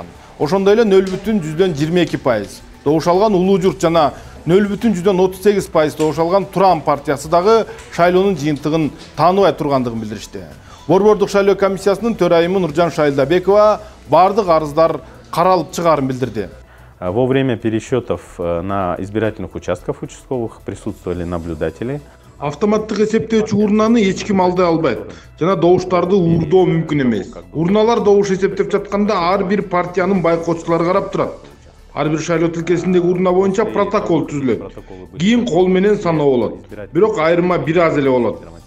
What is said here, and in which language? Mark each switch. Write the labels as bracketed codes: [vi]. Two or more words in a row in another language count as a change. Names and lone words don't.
[ky] Ошондой эле 0,22% добуш алган Улуу журт жана 0,38% добуш алган Туран партиясы дагы шайлоонун жыйынтыгын тааныбай тургандыгын билдиришти. Борбордук шайлоо комиссиясынын төрайымы Нуржан Шайлдабекова бардык арыздар каралып чыгаарын билдирди. [ru] Во время пересчетов на избирательных участках участковых присутствовали наблюдатели. [ky] Автоматтык эсептөөчү урнаны эч ким алдай албайт жана добуштарды уурдоо мүмкүн эмес. Урналар добуш эсептеп жатканда ар бир партиянын байкоочулары карап турат. Ар бир шайлоо тилкесиндеги урна боюнча протокол түзүлөт. Кийин кол менен саноо болот. Бирок айырма бир аз эле болот.